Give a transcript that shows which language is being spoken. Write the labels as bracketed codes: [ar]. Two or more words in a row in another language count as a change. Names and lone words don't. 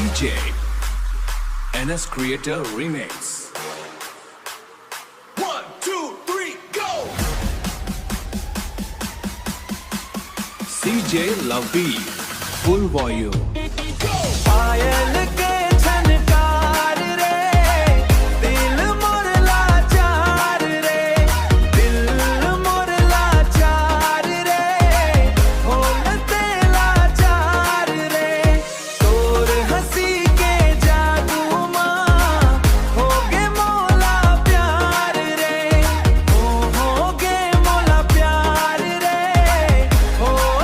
[en] DJ NS Creator Remix. 1, 2, 3, go! CJ Love Beat, full volume. Go! [hne] पायल के झनकार रे, दिल मोर लाचार रे, दिल मोर लाचार रे, होलते लाचार रे, तोर हंसी के जादू माँ होगे मोला प्यार रे, होगे मोला प्यार रे, हो